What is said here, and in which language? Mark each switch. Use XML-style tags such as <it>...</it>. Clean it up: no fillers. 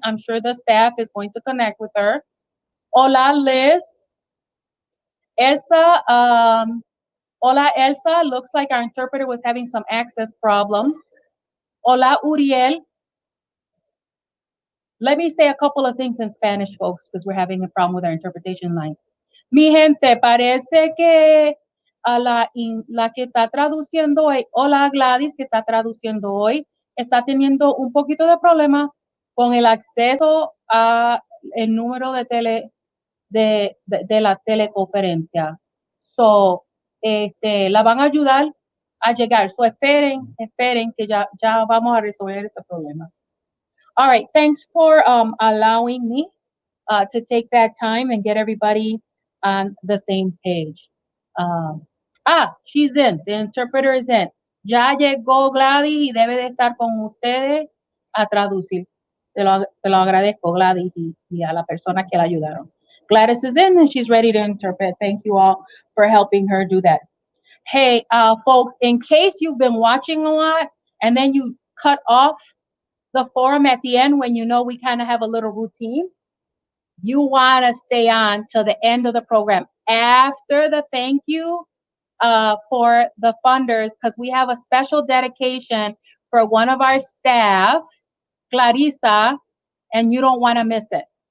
<en>I'm sure the staff is going to connect with her. Hola, Liz. Elsa. Hola, Elsa. Looks like our interpreter was having some access problems. Hola, Uriel. Let me say a couple of things in Spanish, folks, because we're having a problem with our interpretation line.</en> <es>Mi gente, parece que la que está traduciendo hoy, hola Gladys, que está traduciendo hoy, está teniendo un poquito de problema con el acceso a el número de la teleconferencia. So, la van a ayudar a llegar. So, esperen que ya vamos a resolver ese problema.</es> <en>All right, thanks for allowing me to take that time and get everybody on the same page. She's in. The interpreter is in.</en> <es>Ya llegó Gladys y debe de estar con ustedes a traducir. Te lo agradezco, Gladys, y a la persona que la ayudaron.</es> <en>Gladys is in and she's ready to interpret. Thank you all for helping her do that. Hey, folks, in case you've been watching a lot and then you cut off the forum at the end when you know we kind of have a little routine, you want to stay on till the end of the program after the thank you for the funders, because we have a special dedication for one of our staff, Clarissa, and you don't want to miss it.</en>